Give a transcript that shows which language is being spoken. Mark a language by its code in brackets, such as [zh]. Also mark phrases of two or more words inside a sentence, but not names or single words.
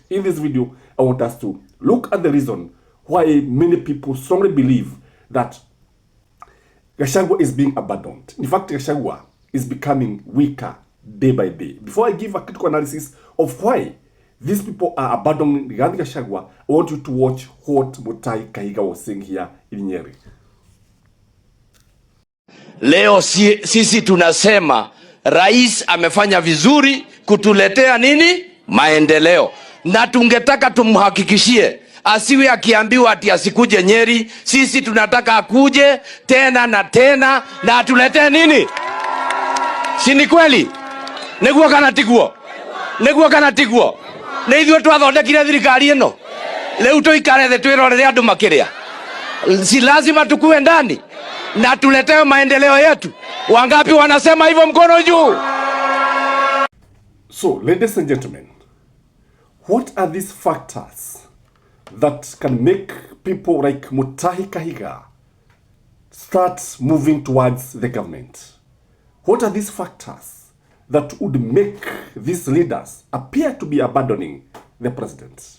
[en] In this video, I want us to look at the reason why many people strongly believe that Gachagua is being abandoned. In fact, Gachagua is becoming weaker day by day. Before I give a critical analysis of why these people are abandoning Gachagua, I want you to watch what Mutahi Kahiga was saying here in Nyeri. [sw] Leo sisi tunasema rais amefanya vizuri kutuletea nini? Maendeleo. Na tungetaka tumhakikishie asiwe akiambiwa ati asikuje Nyeri. Sisi tunataka akuje tena na tena na atuletee nini? Si ni kweli? [ki] Niguo kana tiguo? Niguo kana tiguo? Na ithuĩ twathondekire thirikari ĩno. Rĩu tũikare thĩ twĩrorere andũ makĩrĩa. [sw] Si lazima tukue ndani na tuletee maendeleo yetu. Wangapi wanasema hivyo mkono juu? [en] So, ladies and gentlemen, what are these factors that can make people like Mutahi Kahiga start moving towards the government? What are these factors that would make these leaders appear to be abandoning the president?